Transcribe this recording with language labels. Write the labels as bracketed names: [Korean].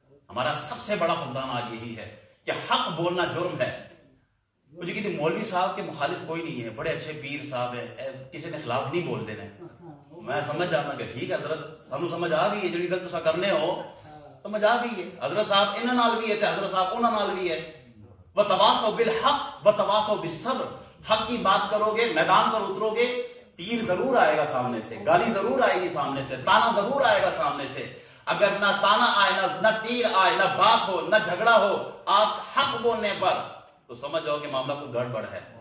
[Urdu] ہمارا سب سے بڑا فقدان آج یہی ہے کہ حق بولنا جرم ہے. مجھے کہتے مولوی صاحب کے مخالف کوئی نہیں ہے، بڑے اچھے پیر صاحب ہیں، کسی نے خلاف نہیں بول دینے. [Punjabi] میں سمجھ جانا کہ ٹھیک ہے حضرت، سانو سمجھ آ گئی ہے، جڑی گل تسا کرنے ہو سمجھ آ گئی ہے. حضرت صاحب انہاں نال بھی ہے تے حضرت صاحب انہاں نال بھی ہے. [Arabic] وتواصوا بالحق وتواصوا بالصبر. [Urdu] حق کی بات کرو گے، میدان پر اترو گے، تیر ضرور آئے گا سامنے سے، گالی ضرور آئے گی سامنے سے، تانا ضرور آئے گا سامنے سے. اگر نہ تانا آئے، نہ تیر آئے، نہ بات ہو، نہ جھگڑا ہو، آپ حق بولنے پر تو سمجھ جاؤ کہ معاملہ کوئی گڑبڑ ہے.